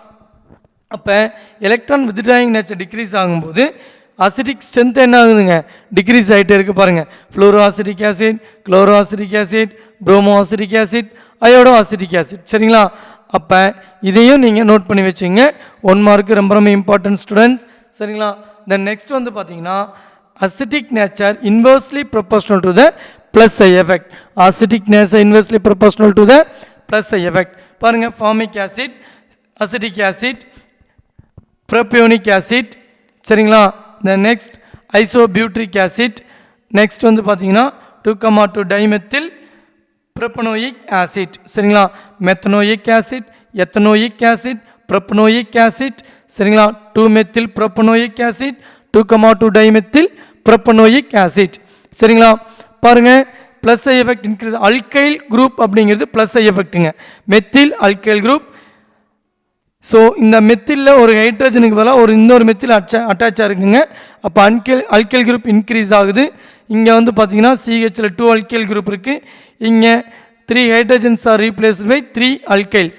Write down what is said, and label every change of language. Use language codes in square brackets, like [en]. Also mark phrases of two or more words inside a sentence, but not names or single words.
[en] அப்போ electron withdrawing nature decrease ஆகும்போது acidic strength [ta] என்ன ஆகுதுங்க, [en] டிக்ரீஸ் [ta] ஆகிட்டே இருக்குது. [en] பாருங்கள், fluoro acetic acid, chloro acetic acid, bromo acetic acid, iodo acetic acid. [ta] சரிங்களா. அப்போ இதையும் நீங்கள் நோட் பண்ணி வச்சுங்க, 1 மார்க்கு ரொம்ப ரொம்ப [en] important students. சரிங்களா. then next [ta] வந்து பார்த்தீங்கன்னா [en] acidic nature inversely proportional to the plus I effect. Acidic nature inversely proportional to the plus I effect. [ta] பாருங்க, [en] formic acid, acidic acid, propionic acid. [ta] சரிங்களா. [en] the next isobutyric acid. next [ta] வந்து பார்த்தீங்கன்னா [en] 2,2 dimethyl propanoic acid. சரிங்களா. methanoic acid, ethanoic acid, propanoic acid. [ta] சரிங்களா. [en] 2-methyl propanoic acid, 2,2 dimethyl propanoic acid. [ta] சரிங்களா. பாருங்க, [en] plus I effect increase. alkyl group அப்படிங்கிறது plus I effect, methyl alkyl group. [ta] ஸோ இந்த மெத்திலில் ஒரு ஹைட்ரஜனுக்கு பதிலாக இன்னொரு மெத்தில் அட்டாச் இருக்குங்க. அப்போ [en] alkyl group increase [ta] ஆகுது. இங்கே வந்து பார்த்தீங்கன்னா CHல [en] 2 alkyl group [ta] இருக்குது, இங்கே [en] 3 hydrogens are replaced by 3 alkyls.